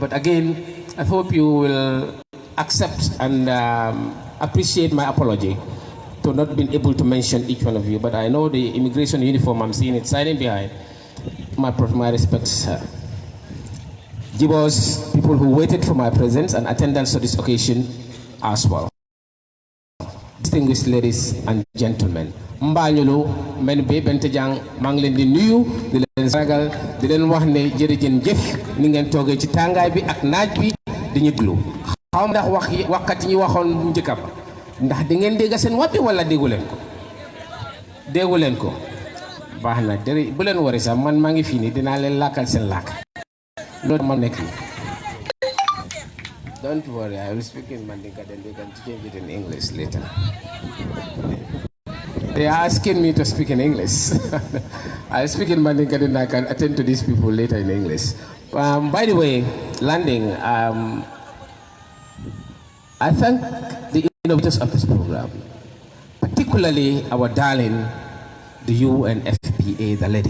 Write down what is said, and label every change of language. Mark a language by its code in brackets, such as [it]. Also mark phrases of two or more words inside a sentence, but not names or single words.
[en] But again, I hope you will accept and appreciate my apology to not being able to mention each one of you. But I know the immigration uniform, I'm seeing it silent behind. My respects, sir. Jibos, people who waited for my presence and attendance to this occasion as well. Distinguished ladies and gentlemen, [wo] Mbanyulu, men be bentejang, manglen di nuyu, di len sagal, di len wax ne jërëjën jëf ni ngeen toogee ci tàngaay bi ak naaj bi di ñu déglu. Xaw ndax waxkat yi ñu waxoon bu njëkk ba ndax di ngeen dégg seen wàppi wala déggu leen ko. Déggu leen ko. Baax na dëri bu leen wari sax man maa ngi fii nii dinaa leen làkkal seen làkk. Loolu ma nekk nii. [en] Don't worry, I will speak in Mandinka, then they can change it in English later. They are asking me to speak in English. I speak in Mandinka, then I can attend to these people later in English. By the way, landing, I thank the innovators of this program, particularly our darling, the UNFPA, the lady.